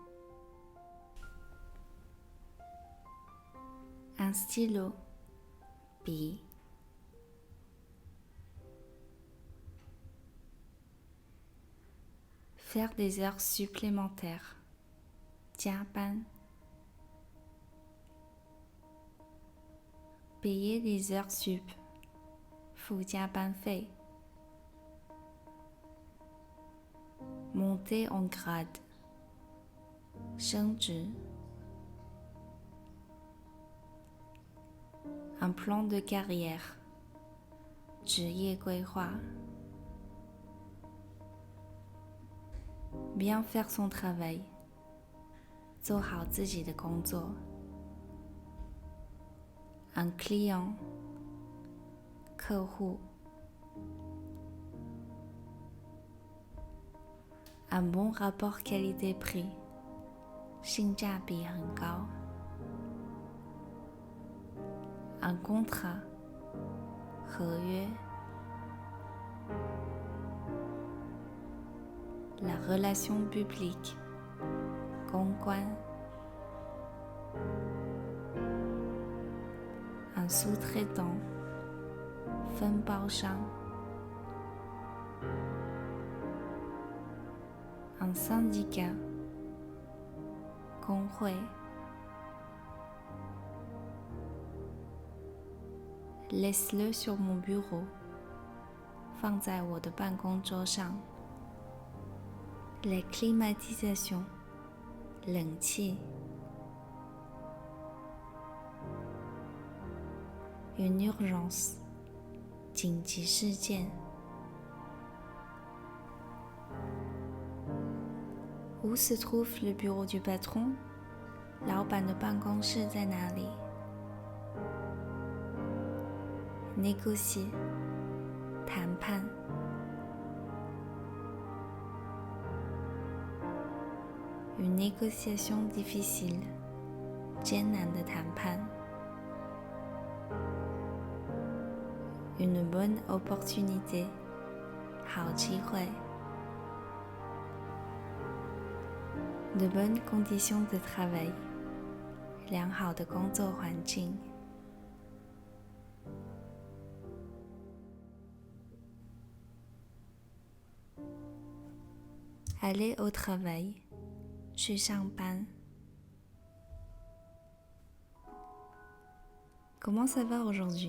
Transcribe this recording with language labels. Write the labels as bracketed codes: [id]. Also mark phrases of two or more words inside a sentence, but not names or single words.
[fr] un stylo 笔 faire des heures supplémentaires 加班 payer des heures sup [zh] 付加班费 [fr] monter en grade 升职 un plan de carrière [zh] 职业规划 [fr] bien faire son travail [zh] 做好自己的工作 [fr] un client 客户 un bon rapport qualité-prix [zh] 性价比很高 [fr] un contrat 合约 la relation publique 公关 un sous-traitant 分包商 un syndicat 工会 laisse-le sur mon bureau [zh] 放在我的办公桌上 [fr] la climatisation 冷气 une urgence [zh] 紧急事件 [fr] Où se trouve le bureau du patron? [zh] 老板的办公室在哪里 Négocier 谈判 [fr] Une négociation difficile [zh] 艰难的谈判 [fr] Une bonne opportunité [zh] 好机会 [fr] De bonnes conditions de travail [zh] 良好的工作环境 [fr] Aller au travail [zh] 去上班 [fr] Comment ça va aujourd'hui?